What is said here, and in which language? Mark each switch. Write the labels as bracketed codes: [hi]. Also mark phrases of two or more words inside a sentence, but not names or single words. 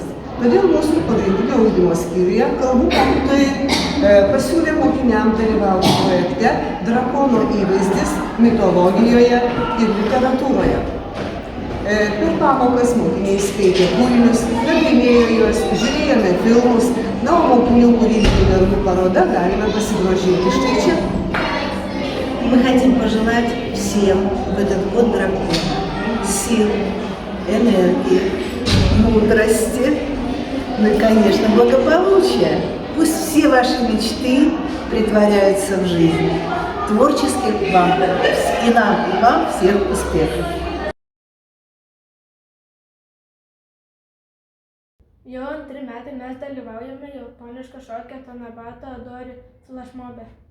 [lt] Todėl mūsų pagrindinio ugdymo skyriuje kalbų mokytojai pasiūlė mokiniams dalyvauti projekte Drakono įvaizdis mitologijoje ir literatūroje. Per pamokas mokiniai skaitė kūrinius, nagrinėjo juos, žiūrėjome filmus, na, o mokinių kūrybinių darbų paroda galime pasigrožėti štai čia. [ru] Мы хотим пожелать всем в этот год дракона сил, энергии, мудрости, ну и, конечно, благополучия. Пусть все ваши мечты притворяются в жизнь. Творческих вам и нам, и вам всех успехов. [lt] Jau antri metai mes dalyvaujame japoniško šokio Tanabata Adori flashmobe.